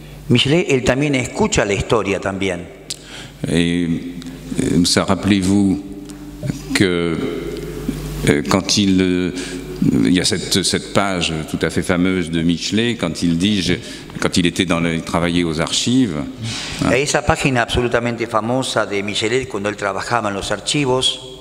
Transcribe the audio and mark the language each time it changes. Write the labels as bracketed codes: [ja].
[es] Michelet, él también escucha la historia también. [fr] Et ça, rappelez-vous que quand il y a cette page tout à fait fameuse de Michelet, quand il dit, quand il était travaillait aux archives. [es] Esa página absolutamente famosa de Michelet cuando él trabajaba en los archivos.